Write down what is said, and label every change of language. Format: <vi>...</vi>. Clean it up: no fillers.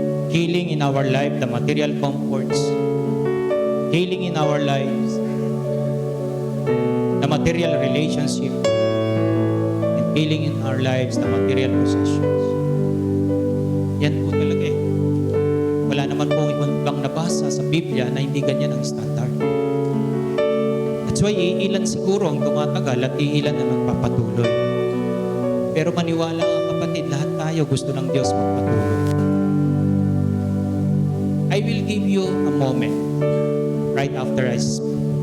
<en>Healing in our life, the material comforts. Healing in our lives, the material relationship. And healing in our lives, the material possessions.</en> <tl>Yan po talaga eh. Wala naman po ibang nabasa sa Biblia na hindi ganyan ang standard.</tl> <en>That's why</en> <tl>iilan siguro ang tumatagal at iilan na nagpapatuloy. Pero maniwala ka kapatid, lahat tayo gusto ng Diyos magpatuloy.</tl> <en>I will give you a moment right after I speak.</en>